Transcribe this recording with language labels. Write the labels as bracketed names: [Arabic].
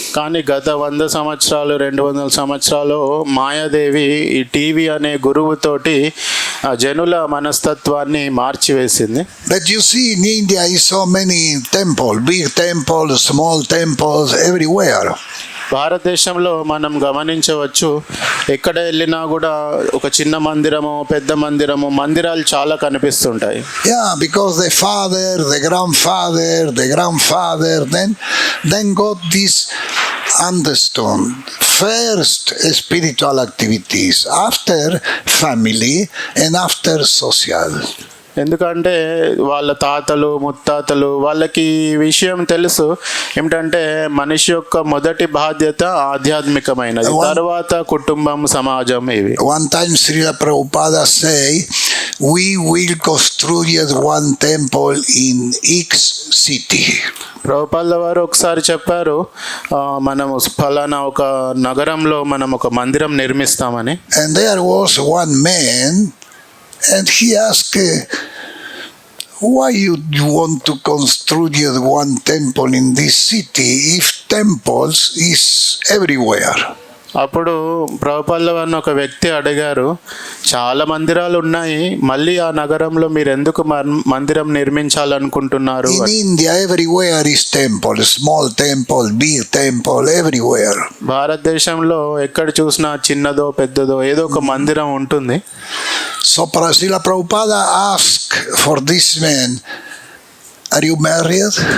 [Telugu] కానీ గత 100 సంవత్సరాలు 200 సంవత్సరాలు మాయాదేవి ఈ టీవీ అనే గురువుతోటి జనుల మనస్తత్వాన్ని మార్చివేసింది. [English] But you see in India is so many temples, big temples, small temples everywhere. [Telugu] భారతదేశంలో మనం గమనించవచ్చు ఎక్కడ వెళ్ళినా కూడా ఒక చిన్న మందిరము పెద్ద మందిరము మందిరాలు చాలా కనిపిస్తుంటాయి. [English] Yeah, because the grandfather then got this understood first spiritual activities, after family and after social. [Telugu] ఎందుకంటే వాళ్ళ తాతలు ముత్తాతలు వాళ్ళకి విషయం తెలుసు ఏమిటంటే మనిషి యొక్క మొదటి బాధ్యత ఆధ్యాత్మికమైనది, తర్వాత కుటుంబం సమాజం ఇవి. [English] One time Srila Prabhupada say we will construct one temple in X city. [Telugu] ప్రభుపాల వారు ఒకసారి చెప్పారు, మనము ఫలానా ఒక నగరంలో మనం ఒక మందిరం నిర్మిస్తామని. [English] And there was one man, and he asked, why you want to construct one temple in this city if temples is everywhere? [Telugu] అప్పుడు ప్రభుపాల వారిని ఒక వ్యక్తి అడిగారు, చాలా మందిరాలు ఉన్నాయి, మళ్ళీ ఆ నగరంలో మీరు ఎందుకు మందిరం నిర్మించాలనుకుంటున్నారు? [English] In India everywhere is temple, small temple, big temple, everywhere. [Telugu] భారతదేశంలో ఎక్కడ చూసినా చిన్నదో పెద్దదో ఏదో ఒక మందిరం ఉంటుంది. [English] So Srila Prabhupada asked for this man, are you married?